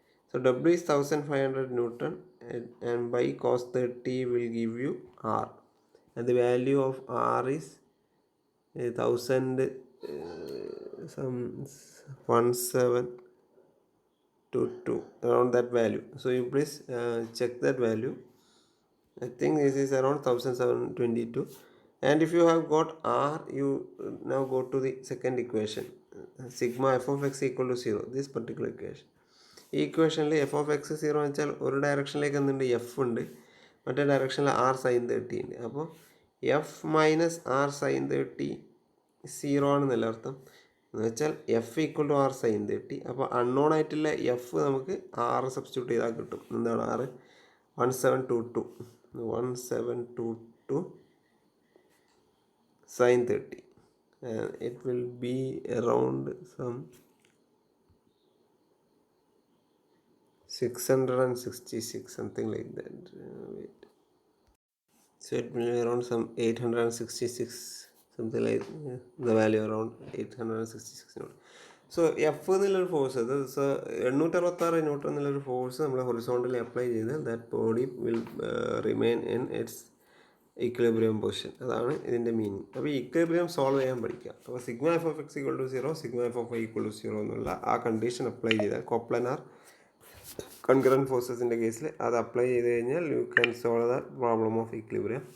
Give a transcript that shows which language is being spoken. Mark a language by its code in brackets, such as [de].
[en] So w is 1500 Newton and by cos 30 will give you r, and the value of r is 1722, around that value. So you please check that value. I think this is around 1722. And if you have got r, you now go to the second equation, sigma f of x equal to 0, this particular equation. [ml] ഈ ഇക്വേഷനിൽ F of X 0 എന്ന് വെച്ചാൽ ഒരു ഡയറക്ഷനിലേക്ക് എന്തുണ്ട്, F ഉണ്ട്, മറ്റേ ഡയറക്ഷനിൽ R sign 30 ഉണ്ട്. അപ്പോൾ എഫ് മൈനസ് ആർ സൈൻ 30 0 ആണെന്നല്ല അർത്ഥം, എന്ന് വെച്ചാൽ F equal to R sign 30. അപ്പോൾ അൺനോൺ ആയിട്ടുള്ള എഫ് നമുക്ക് ആർ സബ്സ്റ്റിറ്റ്യൂട്ട് ചെയ്താൽ കിട്ടും. എന്താണ് ആറ്? 1722 sin 30. [en] It will be around some 666, something like that. Wait. So it will be around some 866, something like the value around 866. [ml] So F എന്നുള്ളൊരു force, അത് 866 newton എന്നുള്ളൊരു ഫോഴ്സ് നമ്മൾ ഹൊറിസോണ്ടലി അപ്ലൈ ചെയ്ത് that body will remain in its equilibrium position. അതാണ് ഇതിൻ്റെ meaning. അപ്പോൾ ഈ equilibrium solve ചെയ്യാൻ പഠിക്കുക. അപ്പോൾ sigma F of X equal to 0, sigma F of Y equal to 0 എന്നുള്ള ആ കണ്ടീഷൻ അപ്ലൈ ചെയ്താൽ കോപ്ലനാർ കൺകറൻറ്റ് ഫോഴ്സസിൻ്റെ കേസിൽ അത് അപ്ലൈ ചെയ്ത് കഴിഞ്ഞാൽ you can solve the problem of equilibrium.